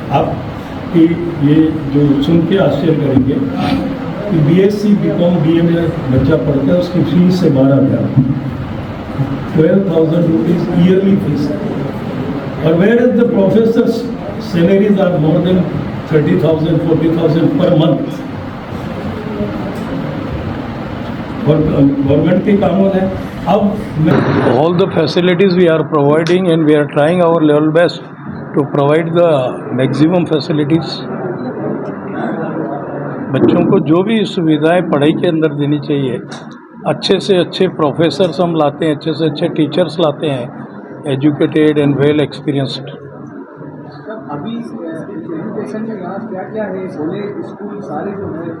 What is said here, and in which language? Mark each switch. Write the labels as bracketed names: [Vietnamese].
[Hindi] आप कि ये जो सुन के आश्चर्य करेंगे कि BSc BCom BA में बच्चा पढ़ता है, उसकी फीस है 12,000, 12,000 रुपीज़ ईयरली फीस। [English] और where is the professors salaries are more than 30,000 40,000 per month. [Hindi] और गवर्नमेंट के कानून है। अब [English] all the facilities we are providing and we are trying our level best to provide the maximum facilities। [Hindi] बच्चों को जो भी सुविधाएं पढ़ाई के अंदर देनी चाहिए, अच्छे से अच्छे प्रोफेसर्स हम लाते हैं, अच्छे से अच्छे टीचर्स लाते हैं, [English] Educated and well experienced. [Hindi] अभी एजुकेशन में यहाँ क्या है? कॉलेज स्कूल सारे जो है